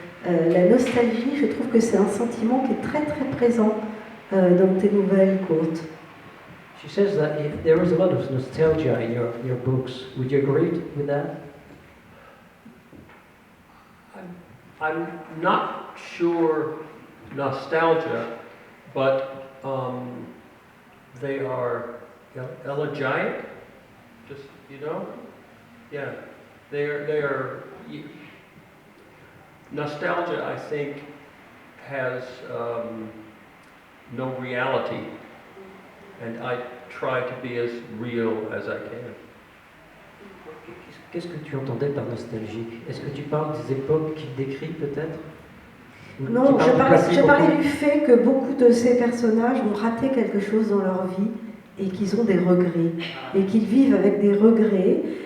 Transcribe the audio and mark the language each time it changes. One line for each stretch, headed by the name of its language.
French: La nostalgie, je trouve que c'est un sentiment qui est très très présent dans tes nouvelles courtes.
English: She says that if there is a lot of nostalgia in your books. Would you agree with that? I'm not sure nostalgia, but they are elegiac. Just yeah, they are. Nostalgia, I think, has no reality, and I try to be as real as I can.
French: Qu'est-ce que tu entendais par nostalgie? Est-ce que tu parles des époques qu'il décrit peut-être? Ou Non, tu parles du passé je parlais beaucoup? du fait que beaucoup de ces personnages ont raté quelque chose dans leur vie et qu'ils ont des regrets, et qu'ils vivent avec des regrets.